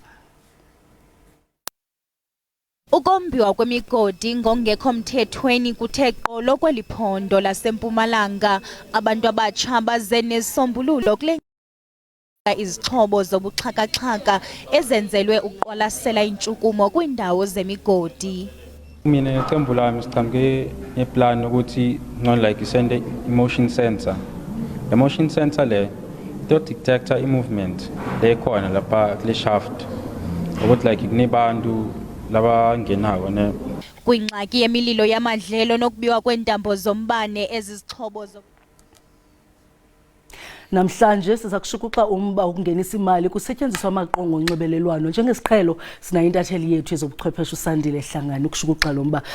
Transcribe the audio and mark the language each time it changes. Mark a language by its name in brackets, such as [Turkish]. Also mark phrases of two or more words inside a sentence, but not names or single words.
[Xhosa] Ukombiwa kwemigodi ngokungekho mthethweni kuthe qolo kweli phondo laseMpumalanga. Abantu abatsha baze nesisombululo kule izixhobo zobuxhakaxhaka ezenzelwe ukuqwalasela intshukumo kwiindawo zemigodi. [Zulu] Mina iqembu lami sicamke neplan ukuthi like isende emotion sensor. [English] The motion sensor [Zulu] le to detector i-movement le khona lapha kule shaft ukuthi like kunebantu laba ngenako ne [Xhosa] kwingxaki yemililo yamadlelo nokubiwa kwentambo zombane ezizixhobo Namhlanje siza kushukuxa umba ukungenisa imali kusetyenziswa amaqonga onxibelelwano. Njengesiqhelo sina intatheli yethu ezobuchwepheshe uSandile Hlangani ukushukuxa lo mba.